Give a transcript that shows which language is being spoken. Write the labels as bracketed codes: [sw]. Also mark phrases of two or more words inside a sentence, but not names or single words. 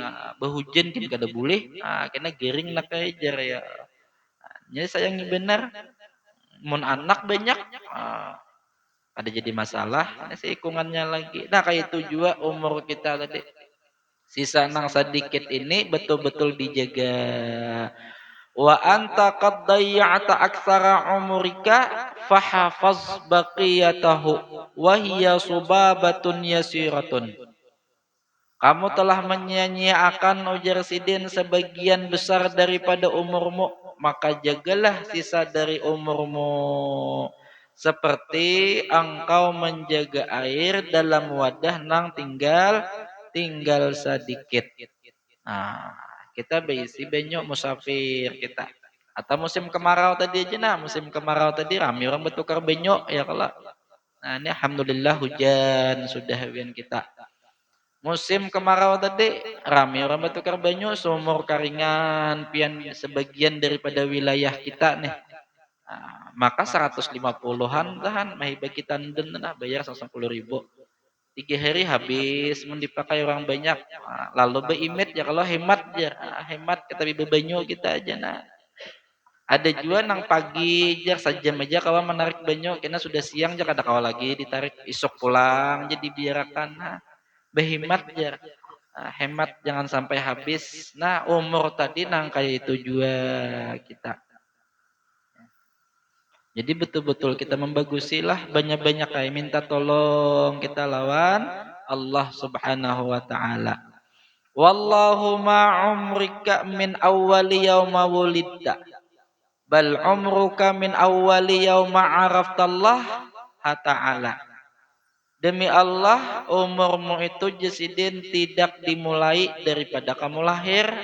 [bjn] Behujan kan kada boleh, kena gering nak ajar ya. Jadi sayangi benar, mun anak banyak, ada jadi masalah, seikungannya lagi. Nah kayak itu juga umur kita tadi. Sisa nang sedikit ini betul-betul dijaga. [ar] وأنت قد ضيعت أكثر عمرك فاحفظ بقيته وهي صبابة يسيرة. [id] Kamu telah menyia-nyiakan ujar Sidin sebagian besar daripada umurmu, maka jagalah sisa dari umurmu. [bjn] Seperti engkau menjaga air dalam wadah nang tinggal sedikit. Nah, kita berisi banyak musafir kita. Atau musim kemarau tadi aja nah, musim kemarau tadi ramai orang bertukar banyak ya kalau. Nah, ini alhamdulillah hujan sudah hujan kita. Musim kemarau tadi ramai orang bertukar banyak sumur karingan pian sebagian daripada wilayah kita nih. Nah, maka 150-an tahan mahibah kita nah bayar 110.000. 3 hari habis mau dipakai orang banyak. Lalu beimit ya kalau hemat ya hemat kita banyak kita aja nah. Ada juga nang pagi aja saja aja kawan menarik banyak karena sudah siang aja kada kawan lagi ditarik isok pulang jadi biarkan nah. Behemat ya. Hemat jangan sampai habis. Nah umur tadi nang kayak itu juga kita. Jadi betul-betul kita membagusilah banyak-banyak kayak minta tolong kita lawan Allah Subhanahu wa taala. [ar] والله ما عمرك من أول يوم ولدت بل عمرك من أول يوم عرفت الله تعالى. [id] Demi Allah umurmu itu Jasidin tidak dimulai daripada kamu lahir.